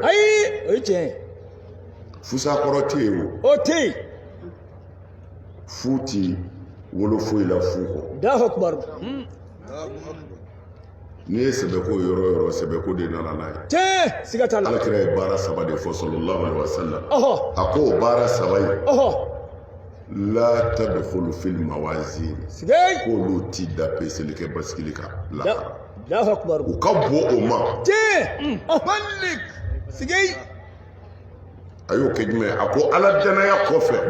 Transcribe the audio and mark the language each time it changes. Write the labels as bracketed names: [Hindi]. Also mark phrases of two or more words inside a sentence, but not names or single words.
[Bambara] Ayi o ye tiɲɛ ye. Fusakɔrɔ tɛ yen o. O tɛ yen. Fu ti wolo foyi la fu kɔ. [Arabic] الله أكبر. [Bambara] N'i ye sɛbɛko yɔrɔ o yɔrɔ sɛbɛko de nana n'a ye. Tiɲɛ siga t'a la. Alakira ye baara saba de fɔ [Arabic] صلى الله عليه وسلم. [Bambara] A ko o baara saba in. [Arabic] لا تدخل في الموازين. [Bambara] Sigay. K'olu ti da peseli kɛ basikili kan. [Arabic] الله أكبر. [Bambara] U ka bon o ma. Tiɲɛ. Malik. Sigay. A y'o kɛ jumɛn ye? A ko ala danaya kɔfɛ.